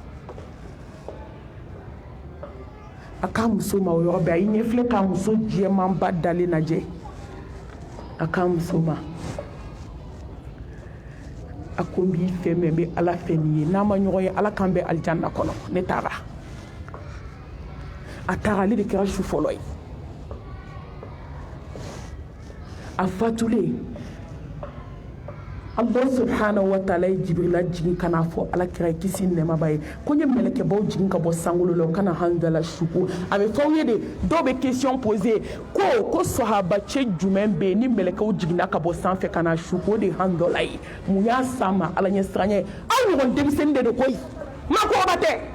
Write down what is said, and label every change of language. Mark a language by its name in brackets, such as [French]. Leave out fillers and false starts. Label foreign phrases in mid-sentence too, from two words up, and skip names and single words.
[Bambara] a k'a muso ma o yɔrɔ bɛɛ a y'i ɲɛfilɛ k'a muso jɛmanba dalen lajɛ a k'a muso ma a ko n b'i fɛ mɛ n bɛ ala fɛ nin ye n'a ma ɲɔgɔn ye ala k'an bɛ alijanna kɔnɔ ne taara a taara ale de kɛra su fɔlɔ ye a fatulen [Arabic] الله سبحانه وتعالى [Bambara] ye Jibrila jigin kana fɔ alakira kisi nɛɛmaba ye ko n ye mɛlɛkɛbaw jigin ka bɔ sankolo la u kana handala suko a bɛ fɔ aw ye de dɔw bɛ [French] question poser [Bambara] ko sahabacɛ jumɛn bɛ yen ni mɛlɛkɛw jiginna ka bɔ sanfɛ ka na suko de handala ye mun y'a s'an ma ala ɲɛ siran ye aw ɲɔgɔn denmisɛnnin de don koyi maakɔrɔba tɛ